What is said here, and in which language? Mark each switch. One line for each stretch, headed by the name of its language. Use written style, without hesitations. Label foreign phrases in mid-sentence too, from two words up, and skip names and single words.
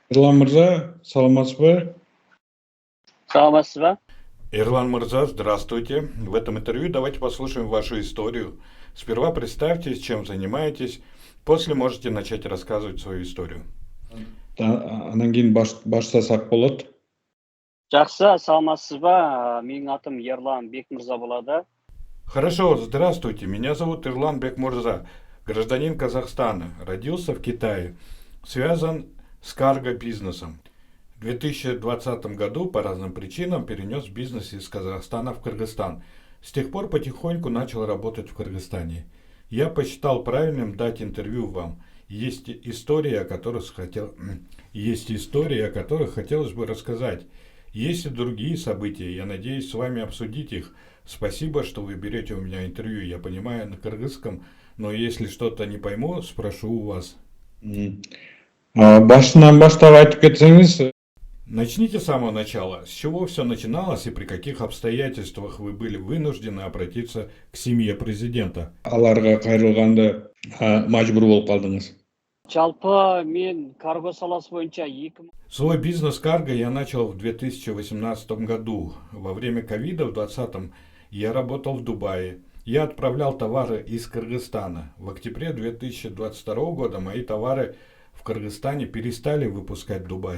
Kyrgyz: Ерлан мырза, саламатсыз ба? Саламатсыз ба? Эрлан Мырза,
Russian: здравствуйте. В этом интервью давайте послушаем вашу историю. Сперва представьтесь, чем занимаетесь, после можете начать рассказывать свою историю.
Kyrgyz: Анан кийин баштасак болот.
Kazakh: Жақсы, саламатсыз ба? Менің атым Ерлан Бекмырза болады.
Russian: Хорошо, здравствуйте. Меня зовут Эрлан Бекмурза, гражданин Казахстана. Родился в Китае. Связан с карго-бизнесом. В 2020 году по разным причинам перенес бизнес из Казахстана в Кыргызстан. С тех пор потихоньку начал работать в Кыргызстане. Я посчитал правильным дать интервью вам. Есть истории, о которых хотелось бы рассказать. Есть и другие события, я надеюсь с вами обсудить их. Спасибо, что вы берете у меня интервью. Я понимаю на кыргызском, но если что-то не пойму, спрошу у вас.
Kyrgyz: Башынан баштап айтып кетсеңиз.
Russian: Начните с самого начала. С чего все начиналось и при каких обстоятельствах вы были вынуждены обратиться к семье президента?
Kyrgyz: Аларга кайрылганда мажбур болуп калдыңыз.
Kazakh: Жалпы мен карго саласы бойынша 2000
Russian: Свой бизнес карго я начал в 2018 году. Во время ковида в 2020 я работал в Дубае. Я отправлял товары из Кыргызстана. В октябре 2022 года мои товары в Кыргызстане перестали выпускать в Дубай.